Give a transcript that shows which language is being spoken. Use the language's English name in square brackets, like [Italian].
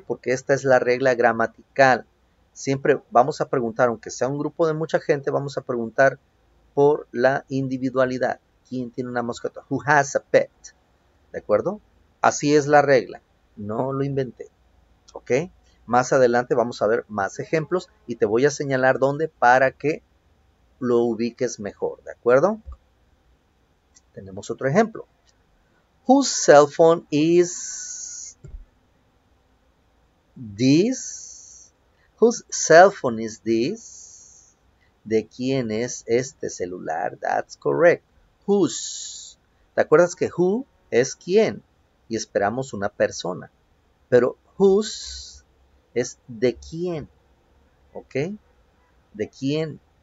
[Spanish] Porque esta es la regla gramatical. Siempre vamos a preguntar, aunque sea un grupo de mucha gente, vamos a preguntar por la individualidad. ¿Quién tiene una mascota? [English] Who has a pet? [Spanish] ¿De acuerdo? Así es la regla. No lo inventé. ¿Ok? Más adelante vamos a ver más ejemplos y te voy a señalar dónde para que lo ubiques mejor. ¿De acuerdo? Tenemos otro ejemplo. [English] Whose cell phone is this? Whose cell phone is this? [Spanish] ¿De quién es este celular? [English] That's correct. [Spanish] Whose. ¿Te acuerdas que who es quién? Y esperamos una persona. Pero whose es de quién. ¿Ok? ¿De quién?